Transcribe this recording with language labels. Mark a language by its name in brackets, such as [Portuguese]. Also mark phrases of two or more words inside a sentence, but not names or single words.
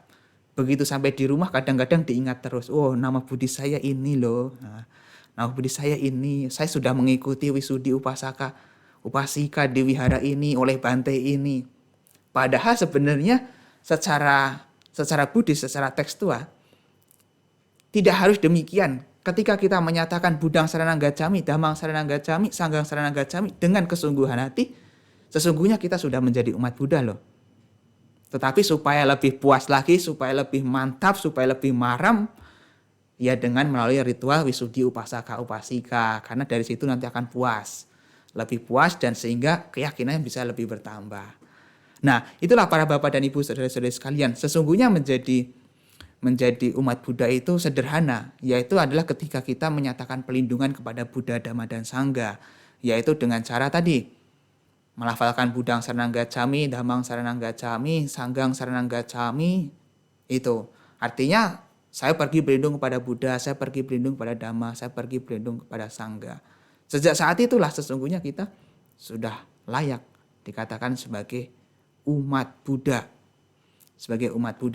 [Indonesian] Begitu sampai di rumah kadang-kadang diingat terus, oh nama Buddhis saya ini loh, nama Buddhis saya ini, saya sudah mengikuti wisudi [Pali] upasaka upasika [Indonesian] di wihara ini oleh Bante ini. Padahal sebenarnya secara Buddhis, secara tekstual tidak harus demikian. Ketika kita menyatakan [Pali] Buddhang saranang gacchami, Dhammang saranang gacchami, Sanggang saranang gacchami [Indonesian] dengan kesungguhan hati, sesungguhnya kita sudah menjadi umat Buddha loh. Tetapi supaya lebih puas lagi, supaya lebih mantap, supaya lebih maram, Ya dengan melalui ritual wisudi [Pali] upasaka upasika, [Indonesian] karena dari situ nanti akan puas. Lebih puas dan sehingga keyakinannya bisa lebih bertambah. Nah, itulah para bapak dan ibu saudara-saudari sekalian, sesungguhnya menjadi umat Buddha itu sederhana, yaitu adalah ketika kita menyatakan pelindungan kepada Buddha, Dhamma, dan Sangha, yaitu dengan cara tadi, melafalkan [Pali] Buddhang Saranang Gacchami, Dhammang Saranang Gacchami, Sangghang Saranang Gacchami, [Indonesian] itu. Artinya, saya pergi berlindung kepada Buddha, saya pergi berlindung kepada Dhamma, saya pergi berlindung kepada Sangha. Sejak saat itulah sesungguhnya kita sudah layak dikatakan sebagai umat Buddha. Sebagai umat Buddha.